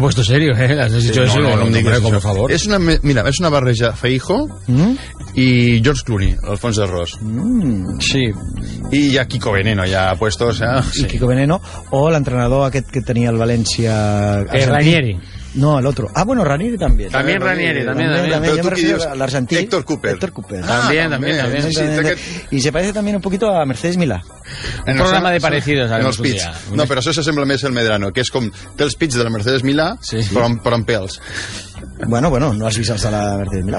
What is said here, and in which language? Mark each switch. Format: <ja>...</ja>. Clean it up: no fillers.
<es>puesto serio, eh?</es> <ca>Has dit sí, això, no, sí, no em diguis això,</ca> <es>por favor.</es> <ca>És una, mira, és una barreja Feijó i George Clooney, Alfons Arròs. Sí. I hi ha Kiko Veneno, ja puestos, eh? Sí. I Kiko Veneno, o l'entrenador aquest que tenia el València... Ranieri.</ca> <es>No, el otro. Ah, bueno, Ranieri también. También Ranieri, también. Pero tú qué dios,</es> <ca>l'argentí. Héctor Cooper. Héctor Cooper.</ca> <es>También. Y se parece también un poquito a Mercedes Milá. Un programa de parecidos,</es> <ca>en els pits. No, però això s'assembla més al Medrano, que és com té els pits de la Mercedes Milá, però amb pèls. Bueno, no has vist els de la Mercedes Milá.</ca>